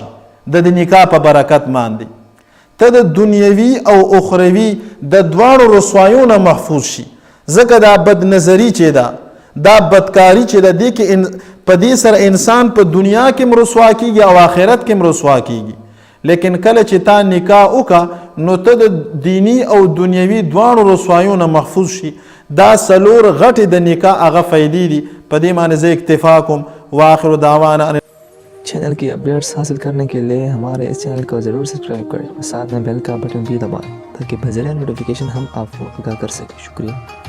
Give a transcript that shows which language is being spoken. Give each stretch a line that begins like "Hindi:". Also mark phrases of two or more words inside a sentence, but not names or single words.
Pashto: د نکاح په برکت باندې ته د دنیوي او اخروي د دواړو رسوایو نه محفوظ شي ځکه دا بدنظري چې ده دا بدکاري چې ده دې کې په دې سره انسان په دنیا کې هم رسوا کیږي او آخرت کې هم رسوا کیږي لیکن کله چې تا نکاح وکړه نو ته د دینی او دنیوي دواړو رسوایو نه محفوظ شي دا څلور غټې د نکاح هغه فائدې دي په دې باندې زه اکتفا کوم
Arabic: واخر دعوانا
Urdu: چینل کی اپڈیٹس حاصل کرنے کے لیے ہمارے اس چینل کو ضرور سبسکرائب کریں اور ساتھ میں بیل کا بٹن بھی دبائیں تاکہ بذریعہ نوٹیفیکیشن ہم آپ کو آگاہ کر سکیں شکریہ